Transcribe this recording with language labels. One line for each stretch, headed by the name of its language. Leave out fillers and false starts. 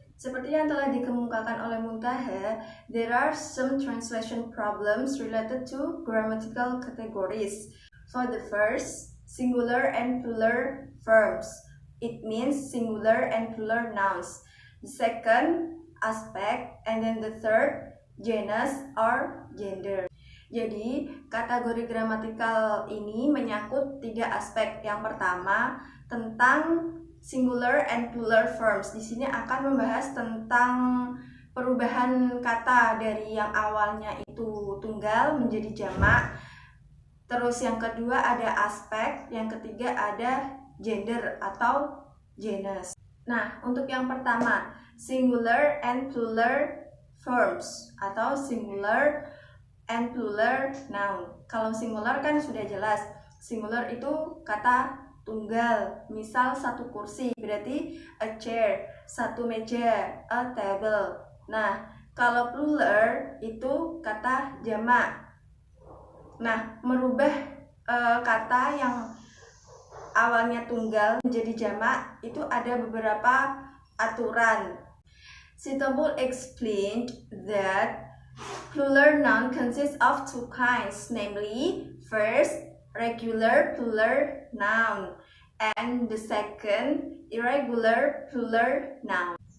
Indonesian: Seperti yang telah dikemukakan oleh
English: Muntaha, there are some translation problems related to grammatical categories. For the first, singular and plural verbs. It means singular and plural nouns. The second, aspect, and then the third, genus or gender.
Indonesian: Jadi, kategori gramatikal ini menyangkut 3 aspek. Yang pertama, tentang
English: singular and plural verbs.
Indonesian: Di sini akan membahas tentang perubahan kata dari yang awalnya itu tunggal menjadi jamak. Terus yang kedua ada aspek, yang ketiga ada gender atau genus. Nah, untuk yang pertama,
English: singular and plural verbs
Indonesian: atau
English: singular and plural noun.
Indonesian: Kalau singular kan sudah jelas. Singular itu kata tunggal. Misal satu kursi, berarti
English: a chair,
Indonesian: satu meja,
English: a table.
Indonesian: Nah, kalau plural itu kata jamak. Nah, merubah kata yang awalnya tunggal menjadi jamak itu ada beberapa aturan.
English: Sitobul explained that plural noun consists of 2 kinds, namely first, regular plural noun, and the second, irregular plural noun.